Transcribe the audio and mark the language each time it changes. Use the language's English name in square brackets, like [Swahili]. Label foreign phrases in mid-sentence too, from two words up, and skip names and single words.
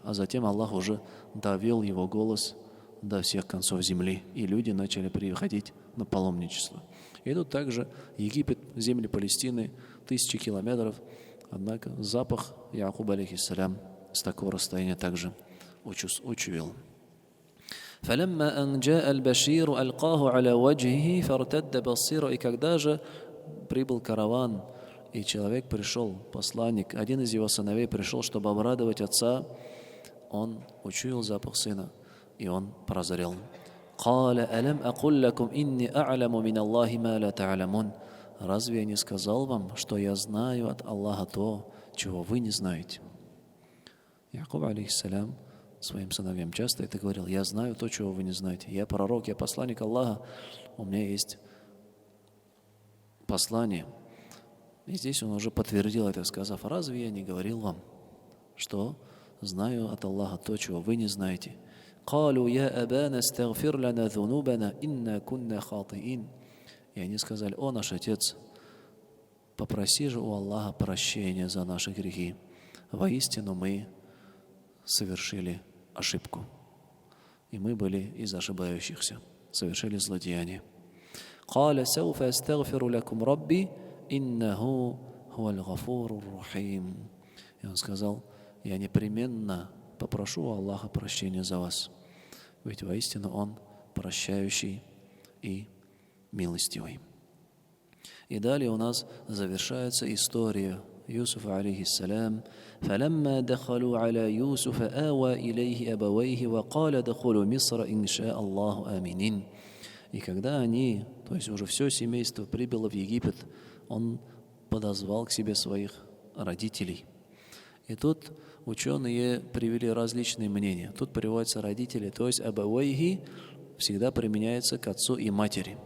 [Russian] А затем Аллах уже довел его голос до всех концов земли, и люди начали приходить на паломничество. И тут также Египет, земли Палестины, 1000 километров, однако запах Якуба, алейхиссалям, с такого расстояния также учуял. [Arabic] فلما أن جاء البشير ألقاه على وجهه فارتد بصيرا. [Russian] И когда же прибыл караван, и человек пришел, посланник, один из его сыновей пришел, чтобы обрадовать отца, он учуял запах сына, и он прозрел. [Arabic] قال ألم أقل لكم إني أعلم من الله ما لا تعلمون. [Russian] Разве я не сказал вам, что я знаю от Аллаха то, чего вы не знаете? Якуб, алейхиссалям, своим сыновьям часто это говорил: я знаю то, чего вы не знаете. Я пророк, я посланник Аллаха, у меня есть послание. И здесь он уже подтвердил это, сказав: разве я не говорил вам, что знаю от Аллаха то, чего вы не знаете? [Arabic] قالوا يا أبانا استغفر لنا ذنوبنا إنا كنا خاطئين. [Russian] И они сказали: о наш отец, попроси же у Аллаха прощения за наши грехи. Воистину мы совершили ошибку. И мы были из ошибающихся, совершили злодеяние. [Arabic] قال سوف أستغفر لكم ربي إنه هو الغفور الرحيم. [Russian] И он сказал: я непременно попрошу у Аллаха прощения за вас, ведь воистину Он прощающий и милостивый. И далее у нас завершается история Юсуфа, алейхиссалям. [Arabic] فَلَمَّا دَخَلُوا عَلَى يُوسُفَ آوَى إِلَيْهِ أَبَوَيْهِ وَقَالَ دَخُلُوا مِصْرَ إِنْ شَاءَ اللَّهُ آمِنِينَ. [Russian] И когда они, то есть уже все семейство прибыло в Египет, он подозвал к себе своих родителей. И тут ученые привели различные мнения. Тут приводятся родители, то есть абавайхи всегда применяется к отцу и матери.